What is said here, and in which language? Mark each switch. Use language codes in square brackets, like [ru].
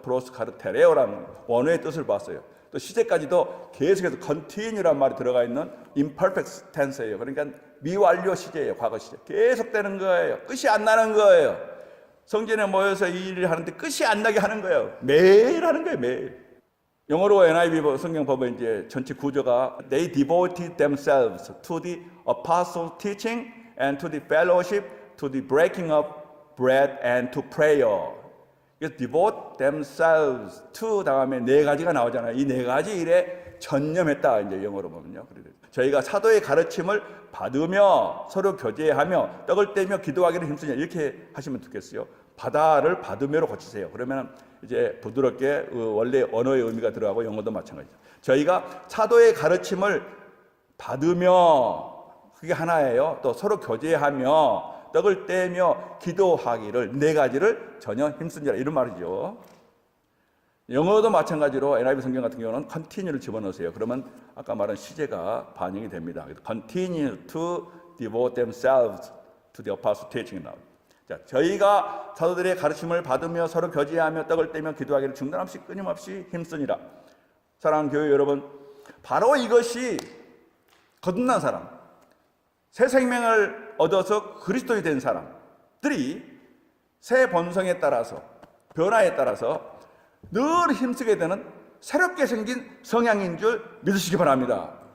[ko] 프로스카르테레오라는 원어의 뜻을 봤어요. 또 시제까지도 계속해서 continue란 말이 들어가 있는 imperfect tense예요. 그러니까 미완료 시제예요. 과거 시제. 계속되는 거예요. 끝이 안 나는 거예요. 성전에 모여서 이 일을 하는데 끝이 안 나게 하는 거예요. 매일 하는 거예요, 매일. 영어로 NIV 성경 보면 이제 전체 구조가 [en] They devoted themselves to the apostle teaching and to the fellowship, to the breaking of bread and to prayer. [ko] 그래서 [en] devote themselves to [ko] 다음에 네 가지가 나오잖아요. 이 네 가지 일에 전념했다, 이제 영어로 보면요. 저희가 사도의 가르침을 받으며 서로 교제하며 떡을 떼며 기도하기를 힘쓰냐, 이렇게 하시면 좋겠어요. 받아를 받으며로 고치세요. 그러면 이제 부드럽게 원래 언어의 의미가 들어가고 영어도 마찬가지죠. 저희가 사도의 가르침을 받으며, 그게 하나예요. 또 서로 교제하며 떡을 떼며 기도하기를, 네 가지를 전혀 힘쓰니라, 이런 말이죠. 영어도 마찬가지로 NIV 성경 같은 경우는 continue를 집어넣으세요. 그러면 아까 말한 시제가 반영이 됩니다. [en] continue to devote themselves to the apostle teaching. [ko] 자, 저희가 사도들의 가르침을 받으며 서로 교제하며 떡을 떼며 기도하기를 중단 없이 끊임없이 힘쓰니라. 사랑하는 교회 여러분, 바로 이것이 거듭난 사람, 새 생명을 얻어서 그리스도인이 된 사람들이 새 본성에 따라서, 변화에 따라서 늘 힘쓰게 되는 새롭게 생긴 성향인 줄 믿으시기 바랍니다.